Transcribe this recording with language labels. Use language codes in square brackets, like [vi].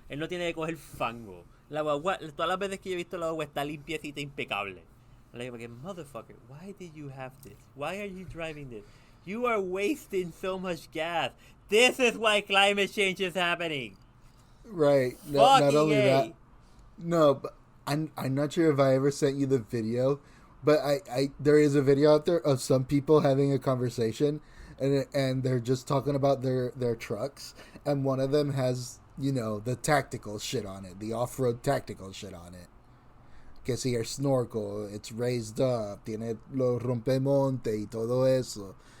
[es] Él no tiene que coger fango. La guagua, todas las veces que yo he visto la guagua está limpiecita, impecable. [en] I'm like, motherfucker, why did you have this? Why are you driving this? You are wasting so much gas. This is why climate change is happening. Right. Not only that. No, but I'm not sure if I ever sent you the video, but there is a video out there of some people having a conversation, and they're just talking about their trucks, and one of them has, the tactical shit on it, the off-road tactical shit on it. [es] Que si el snorkel, it's raised up, tiene los rompemonte y todo eso.